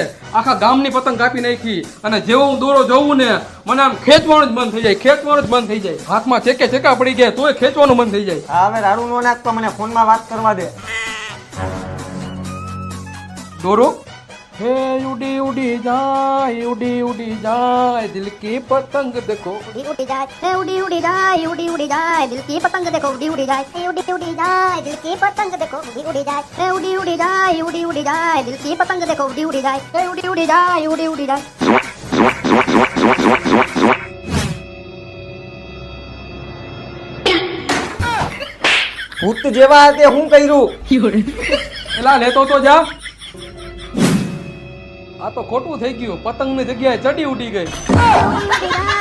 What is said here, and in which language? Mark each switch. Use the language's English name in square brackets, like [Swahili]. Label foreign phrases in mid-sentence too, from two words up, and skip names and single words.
[Gujarati] આખા ગામની પતંગ કાપી નાખી અને જેવો હું દોરો જોઉં ને મને આમ ખેંચવાનું જ બંધ થઈ જાય, ખેંચવાનું જ બંધ થઈ જાય. હાથમાં ચેકા પડી ગયા તોય ખેંચવાનું બંધ થઈ જાય. હા, હવે રાડું નો નાખ તો મને ફોનમાં વાત કરવા દે. [Hindi] डोरो हे उड़ी उड़ी जाए दिल की पतंग देखो. उड़ी उड़ी जाए हे उड़ी उड़ी जाए दिल की पतंग देखो उड़ी उड़ी जाए हे उड़ी उड़ी जाए दिल की पतंग देखो उड़ी उड़ी जाए हे उड़ी उड़ी जाए दिल की पतंग देखो उड़ी उड़ी जाए हे उड़ी उड़ी जाए [Gujarati] ભૂત જેવા તે હું કર્યું? એલા લેતો તો જા. આ તો ખોટું થઈ ગયું, પતંગની જગ્યાએ ચડી ઉડી ગઈ.